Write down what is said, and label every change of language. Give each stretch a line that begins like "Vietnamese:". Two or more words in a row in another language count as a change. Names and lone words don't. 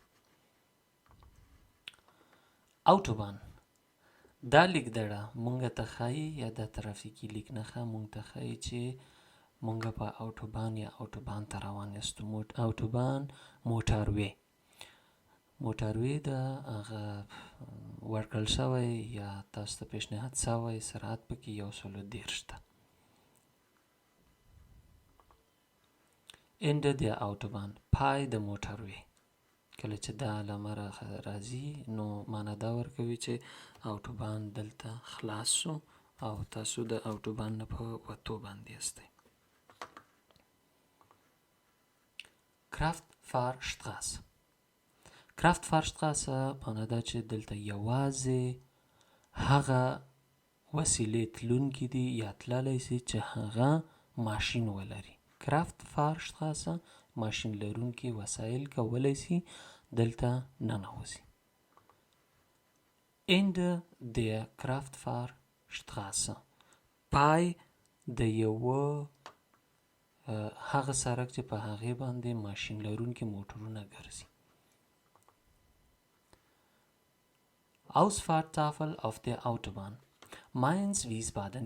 Pashto: اوټوبان دا لیکدړه مونږ ته ښایي یا د ترافیکي لیک نښه مونږ ته ښایي چې مونږ په اوټوبان یا اوټوبان ته روان یاستو. اوټوبان موټروی ده، هغه ورکړل شوی یا تاسو ته پیشنهاد شوی سرعت پکې 130 ده.
German: Ende der Autobahn
Pashto: پای د موټروی. کله چې دا علامه راځي نو معنا دا ورکوي چې اوټوبان دلته خلاص شو او تاسو د اوټوبان نه په وتو باندې یاستئ. Kraftfahrstraße معنا دا چې دلته یوازې هغه وسیلې تلونکي دي یا تللی سي چې هغه ماشین ولري. Kraftfahrstraße ماشین لرونکي وسایل کولی سي دلته ننوځي.
German: Ende der Kraftfahrstraße
Pashto: پای د یوه هغه سړک چې په هغې باندې ماشین لرونکي موټرونه ګرځي.
German: Ausfahrttafel auf der Autobahn Mainz Wiesbaden.